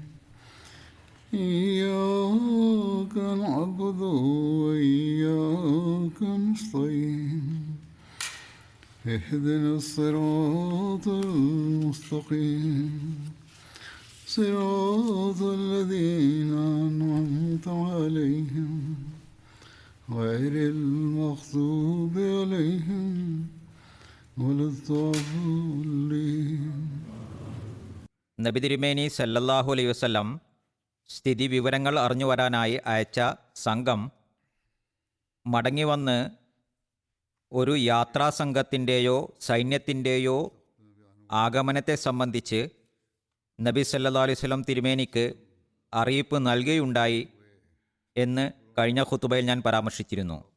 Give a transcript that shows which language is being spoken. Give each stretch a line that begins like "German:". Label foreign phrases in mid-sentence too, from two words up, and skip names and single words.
Arabic: إياك نعبد وإياك نستعين اهدنا الصراط المستقيم صراط الذين أنعمت عليهم غير المغضوب عليهم ولا الضالين.
Malayalam: നബി തിരുമേനി
Arabic: صلى الله عليه وسلم
Malayalam: സ്ഥിതി വിവരങ്ങൾ അറിഞ്ഞു വരാനായി അയച്ച സംഘം മടങ്ങിവന്ന് ഒരു യാത്രാസംഘത്തിൻ്റെയോ സൈന്യത്തിൻ്റെയോ ആഗമനത്തെ സംബന്ധിച്ച് നബി
Arabic: صلى الله عليه وسلم
Malayalam: തിരുമേനിക്ക് അറിയിപ്പ് നൽകുകയുണ്ടായി എന്ന് കഴിഞ്ഞ ഖുതുബയിൽ ഞാൻ പരാമർശിച്ചിരുന്നു.